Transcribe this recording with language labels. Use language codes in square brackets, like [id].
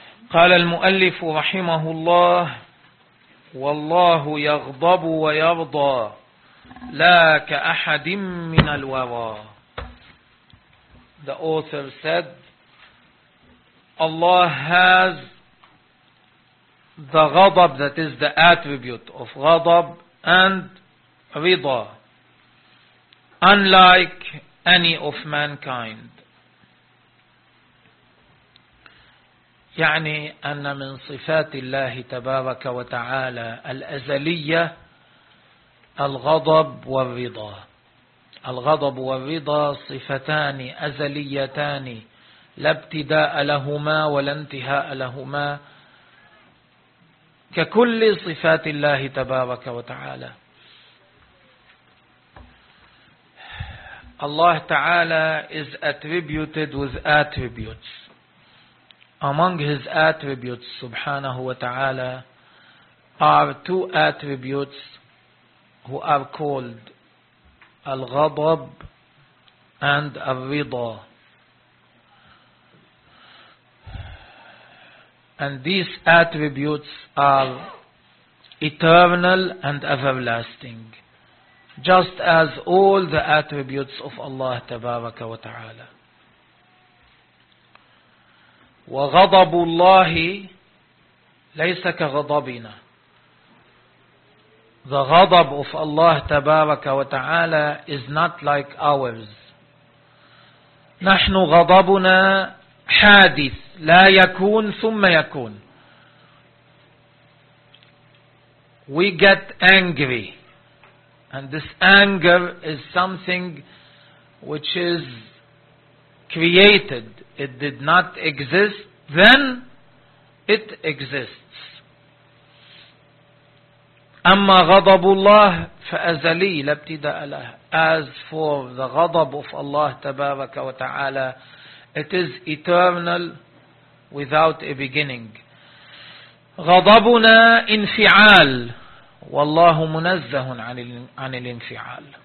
[ar] قال المؤلف رحمه الله والله يغضب ويرضى لا كأحد من الورى. [en] The author said, Allah has the غضب, that is the attribute of غضب and رضا, unlike any of mankind. [ar] يعني أن من صفات الله تبارك وتعالى الأزلية الغضب والرضا. الغضب والرضا صفتان أزليتان لا ابتداء لهما ولا انتهاء لهما ككل صفات الله تبارك وتعالى. [en] الله تعالى is attributed with attributes. Among his attributes [ar] سبحانه وتعالى [en] are two attributes who are called الغضب and الرضا. And these attributes are eternal and everlasting, just as all the attributes of Allah [ar] تبارك وتعالى. وغضب الله ليس كغضبنا. [en] The غضب of Allah [ar] تبارك وتعالى [en] is not like ours. [ar] نحن غضبنا حادث لا يكون ثم يكون. [en] We get angry, and this anger is something which is created. It did not exist, then it exists. [ar] أما غضب الله فأزلي لا ابتداء له. [en] As for the غضب of Allah [ar] تبارك وتعالى, [en] it is eternal without a beginning. [ar] غضبنا انفعال والله منزه عن الانفعال.